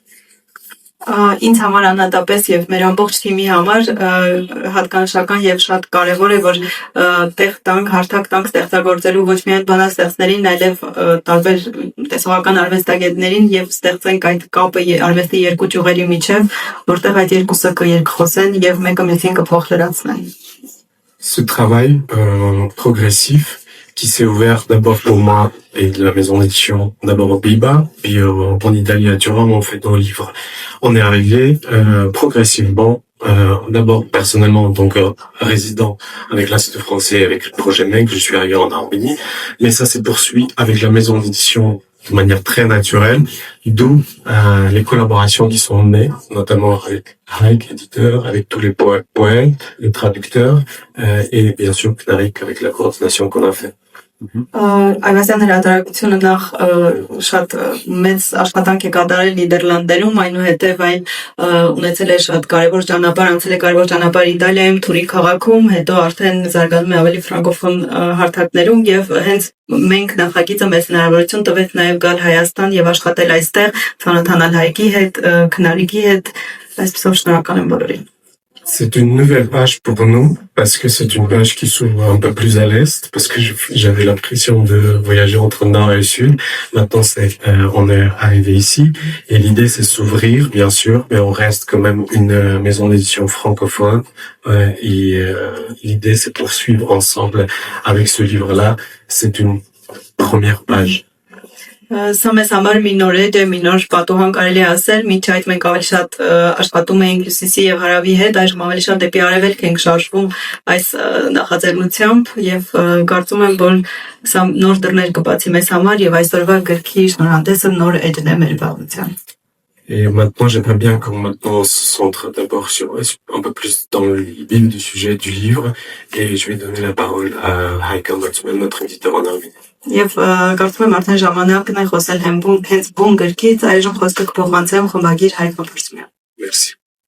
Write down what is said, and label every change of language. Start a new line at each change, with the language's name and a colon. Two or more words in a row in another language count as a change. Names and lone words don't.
Armenian: Ինձ համար անհատապես եւ մեր ամբողջ թիմի համար հատկանշական եւ շատ կարեւոր է որ տեղ տանք, հարթակ տանք ստեղծագործելու ոչ միայն բանաստեղծներին, այլև տարբեր տեսողական արվեստագետներին եւ ստեղծենք այդ կապը արվեստի երկու ճյուղերի միջեւ, որտեղ այդ երկուսը կերկխոսեն եւ մեկը մյուսին կփոխլրացնեն։
French: Ce travail progressif qui s'est ouvert d'abord pour moi et de la maison d'édition, d'abord aux Pays-Bas, puis en Italie à Turin, on fait nos livres. On est arrivé progressivement, d'abord personnellement en tant que résident avec l'Institut français, avec le projet MEC, je suis arrivé en Arménie, mais ça s'est poursuivi avec la maison d'édition de manière très naturelle, d'où les collaborations qui sont nées, notamment avec Haïk, éditeur, avec tous les poètes, les traducteurs, et bien sûr Knarik avec la coordination qu'on a fait.
Armenian: Այվազյան հրատարակությունը նախ շատ մեծ աշխատանք է կատարել Նիդերլանդերում, այնուհետև այն ունեցել է շատ կարևոր ճանապարհ, անցել է կարևոր ճանապարհ Իտալիայում, Թուրի քաղաքում, հետո արդեն զարգանում է ավելի ֆրանկոֆոն հարթակներում եւ հենց մենք նախագիծը մեծ հնարավորություն տվեց նաեւ գալ Հայաստան եւ աշխատել այստեղ, ծանոթանալ Հայկի հետ, Քնարիկի հետ, այսպեսով շնորհակալ եմ բոլորին։
French: C'est une nouvelle page pour nous, parce que c'est une page qui s'ouvre un peu plus à l'est, parce que j'avais l'impression de voyager entre le nord et le sud. Maintenant, on est arrivé ici, et l'idée c'est s'ouvrir, bien sûr, mais on reste quand même une maison d'édition francophone, et l'idée c'est poursuivre ensemble avec ce livre-là. C'est une première page.
Armenian: Սա մեզ համար մի նոր էջ է, մի նոր պատուհան կարելի ասել, մինչ այդ մենք ավելի շատ աշխատում էինք Հյուսիսի եւ Հարավի հետ, այժմ ավելի շատ դեպի Արևելք ենք շարժվում այս նախաձեռնությամբ եւ կարծում եմ, որ սա նոր դռներ կբացի մեզ համար եւ այսօրվա գրքի շնորհանդեսը նոր էջն է մեր բաղության։
French: Et maintenant, j'aimerais bien qu'on maintenant se centre d'abord sur un peu plus dans le vif du sujet du livre, et je vais donner la parole à Haïk Albertsman, notre éditeur en Arménie.
Armenian: Եվ կարծում եմ արդեն ժամանակն է խոսել հենց բուն գրքից, այժմ խոսքը կփոխանցեմ խմբագիր Հայկ Մապրսմյան։
French: Merci.